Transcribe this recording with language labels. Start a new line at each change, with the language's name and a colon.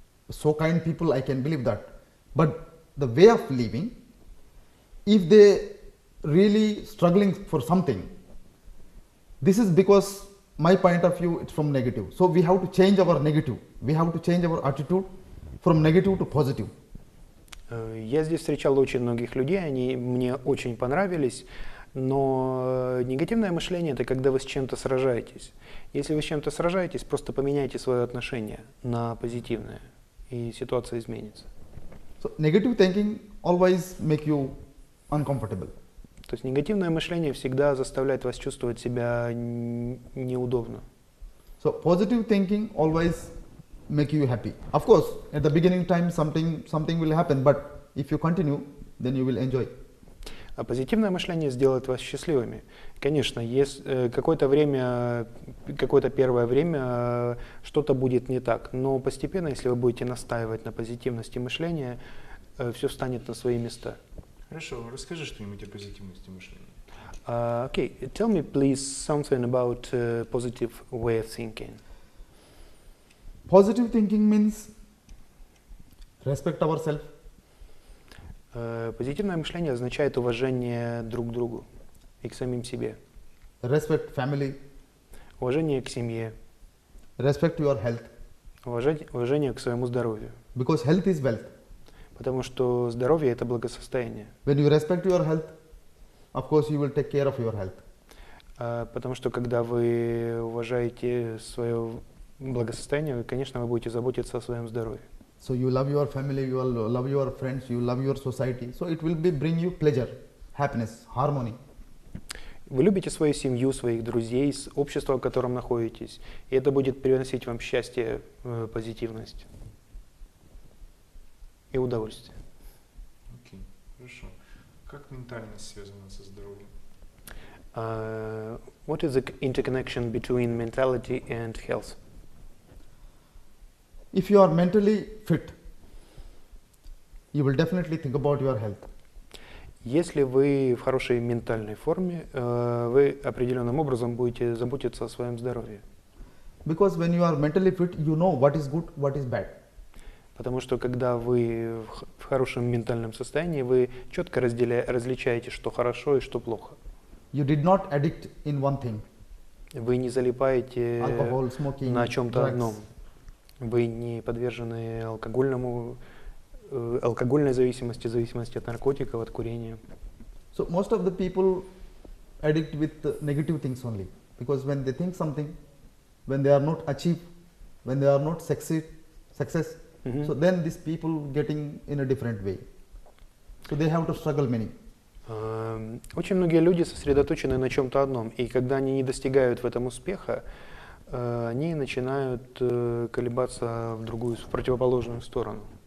English: So kind people, I can believe that. But the way of living, if they really struggling for something, this is because my point of view it's from negative. So we have to change our negative. We have to change our attitude from negative to positive.
Russian: Я здесь встречал очень многих людей, они мне очень понравились, но негативное мышление — это когда вы с чем-то сражаетесь. Если вы с чем-то сражаетесь, просто поменяйте свое отношение на позитивное, и ситуация изменится.
English: So negative thinking always make you uncomfortable.
Russian: То есть негативное мышление всегда заставляет вас чувствовать себя неудобно.
English: So positive thinking always make you happy. Of course, at the beginning time something will happen, but if you continue, then you will enjoy.
Russian: А позитивное мышление сделает вас счастливыми. Конечно, если какое-то первое время что-то будет не так, но постепенно, если вы будете настаивать на позитивности мышления, все встанет на свои места. Хорошо, расскажи что-нибудь о позитивности мышления.
English: Okay, tell me please something about positive way of thinking. Positive thinking means respect ourselves.
Russian: Позитивное мышление означает уважение друг к другу и к самим себе.
English: Respect family.
Russian: Уважение к семье.
English: Respect your health.
Russian: Уважение к своему здоровью.
English: Because health is wealth.
Russian: Потому что здоровье — это благосостояние.
English: When you respect your health, of course you will take care of your health.
Russian: Потому что когда вы уважаете свое благосостояние, конечно, вы будете заботиться о своем здоровье.
English: So you love your family, you love your friends, you love your society. So it will bring you pleasure, happiness, harmony.
Russian: Вы любите свою семью, своих друзей, общество, в котором находитесь, и это будет приносить вам счастье, позитивность и удовольствие. Окей, хорошо. Как ментальность связана со здоровьем?
English: What is the interconnection between mentality and health? If you are mentally fit, you will definitely think about your health.
Russian: Если вы в хорошей ментальной форме, вы определенным образом будете заботиться о своем здоровье.
English: Because when you are mentally fit, you know what is good, what is bad.
Russian: Потому что когда вы в хорошем ментальном состоянии, вы четко различаете, что хорошо и что плохо.
English: You did not addict in one thing.
Russian: Вы не залипаете
English: Alcohol, smoking,
Russian: на чем-то
English: drugs.
Russian: одном. Вы не подвержены алкогольной зависимости, зависимости от наркотиков, от курения.
English: So most of the people addict with negative things only. Because when they think something, when they are not achieve, when they are not success, so then these people getting in a different way. So they have to struggle many.
Russian: Очень многие люди сосредоточены на чем-то одном, и когда они не достигают в этом успеха, они начинают колебаться в противоположную сторону.